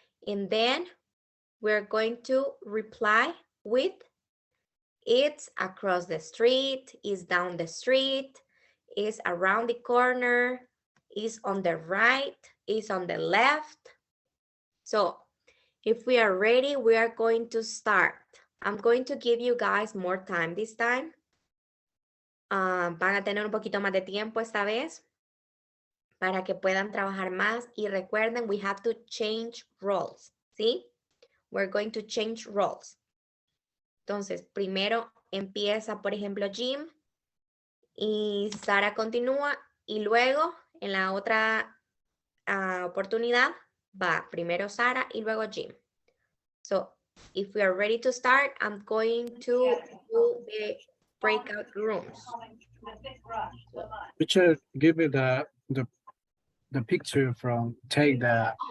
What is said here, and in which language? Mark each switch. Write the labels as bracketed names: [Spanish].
[English] And then we're going to reply with it's across the street, it's down the street, it's around the corner, it's on the right, it's on the left. So if we are ready, we are going to start. I'm going to give you guys more time this time. [Spanish] Van a tener un poquito más de tiempo esta vez para que puedan trabajar más. Y recuerden, [English] we have to change roles, [Spanish] ¿sí? [English] We're going to change roles. [Spanish] Entonces, primero empieza, por ejemplo, Jim y Sara continúa y luego en la otra oportunidad va primero Sara y luego Jim. [English] So, if we are ready to start, I'm going to do the breakout rooms. Teacher, give me the picture from take the